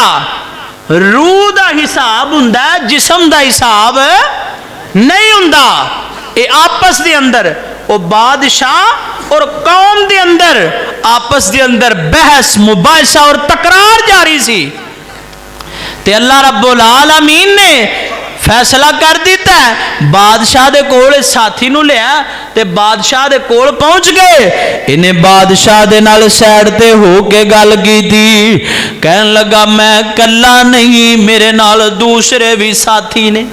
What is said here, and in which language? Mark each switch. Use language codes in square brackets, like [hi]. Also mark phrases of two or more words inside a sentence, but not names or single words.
[pa] ਰੂਹ ਦਾ ਹਿਸਾਬ ਹੁੰਦਾ, ਜਿਸਮ ਦਾ ਹਿਸਾਬ ਨਹੀਂ ਹੁੰਦਾ। ਇਹ ਆਪਸ ਦੇ ਅੰਦਰ ਉਹ ਬਾਦਸ਼ਾਹ ਔਰ ਕੌਮ ਦੇ ਅੰਦਰ ਆਪਸ ਦੇ ਅੰਦਰ ਬਹਿਸ ਮੁਬਾਹਿਸਾ ਔਰ ਤਕਰਾਰ ਜਾਰੀ ਸੀ। ਤੇ ਅੱਲ੍ਹਾ [ar] رب العالمين [pa] ਨੇ ਫ਼ੈਸਲਾ ਕਰ ਦਿੱਤਾ ਹੈ, ਬਾਦਸ਼ਾਹ ਦੇ ਕੋਲ ਸਾਥੀ ਨੂੰ ਲਿਆ ਤੇ ਬਾਦਸ਼ਾਹ ਦੇ ਕੋਲ ਪਹੁੰਚ ਗਏ। ਇਨ੍ਹਾਂ ਬਾਦਸ਼ਾਹ ਦੇ ਨਾਲ ਸੈਡ ਤੇ ਹੋ ਕੇ ਗੱਲ ਕੀਤੀ, ਕਹਿਣ ਲੱਗਾ ਮੈਂ ਕੱਲਾ ਨਹੀਂ, ਮੇਰੇ ਨਾਲ ਦੂਸਰੇ ਭੀ ਸਾਥੀ ਨੇ।